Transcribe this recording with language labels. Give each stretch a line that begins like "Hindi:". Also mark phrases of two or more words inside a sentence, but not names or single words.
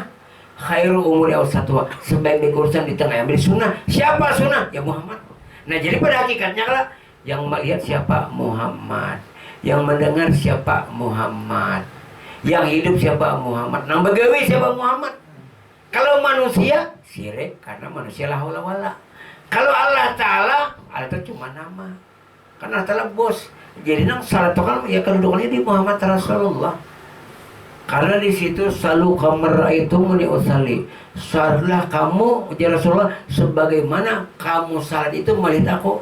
Arabic: خير الأمور أوسطها,
Indonesian: sebaik-baik urusan di tengah ambil sunnah. Siapa sunnah? Ya Muhammad. Nah, jadi pada hakikatnya lah yang melihat siapa? Muhammad. Yang mendengar siapa? Muhammad. Yang hidup siapa? Muhammad. Nang begawi siapa? Muhammad. Kalau manusia syirik karena manusia
Arabic: لا حول ولا.
Indonesian: Kalau Allah Ta'ala, Allah itu cuma nama. Karena Allah Ta'ala bos. Jadi nang salat itu kan ya kedudukannya di Muhammad Rasulullah. Karena di situ selalu kamar itu muni usali. Salatlah kamu ya Rasulullah sebagaimana kamu salat itu melihat aku.